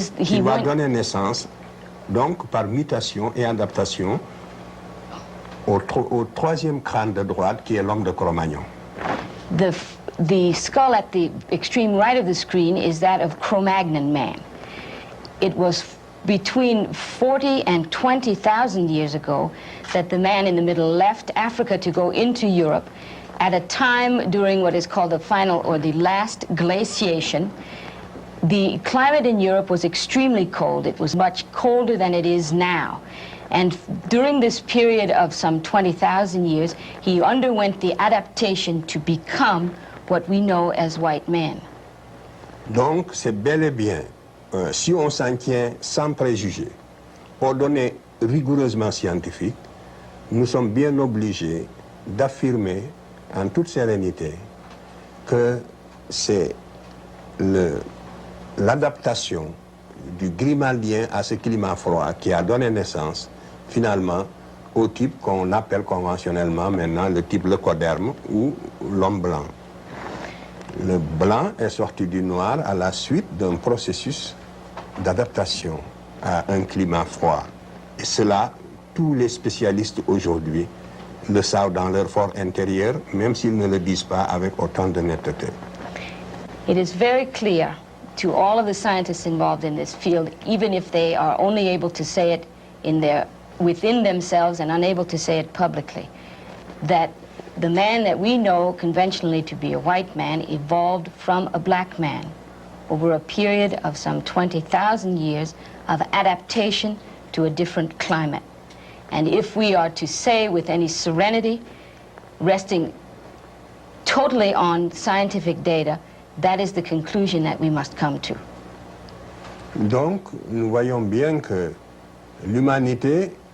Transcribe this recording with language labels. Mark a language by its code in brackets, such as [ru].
[fr] Il va donner naissance, donc par mutation et adaptation, au troisième crâne de droite qui est l'homme de Cro-Magnon. [en] The skull at the extreme right of the screen is that of Cro-Magnon man. It was between 40 and 20,000 years ago that the man in the middle left Africa to go into Europe at a time during what is called the final or the last glaciation. The climate in Europe was extremely cold. It was much colder than it is now. And during this period of some 20,000 years, he underwent the adaptation to become what we know as white men. [fr] Donc, c'est bel et bien, si on s'en tient sans préjugés, aux données rigoureusement scientifiques, nous sommes bien obligés d'affirmer en toute sérénité que c'est l'adaptation du grimaldien à ce climat froid qui a donné naissance finalement au type qu'on appelle conventionnellement maintenant le type leucoderme ou l'homme blanc. Le blanc est sorti du noir à la suite d'un processus d'adaptation à un climat froid. Et cela, tous les spécialistes aujourd'hui le savent dans leur fort intérieur, même s'ils ne le disent pas avec autant de netteté. [en] It is very clear to all of the scientists involved in this field, even if they are only able to say it within themselves and unable to say it publicly, that the man that we know conventionally to be a white man evolved from a black man over a period of some 20,000 years of adaptation to a different climate. And if we are to say with any serenity, resting totally on scientific data, that is the conclusion that we must come to. [fr] Donc, nous voyons bien que l'humanité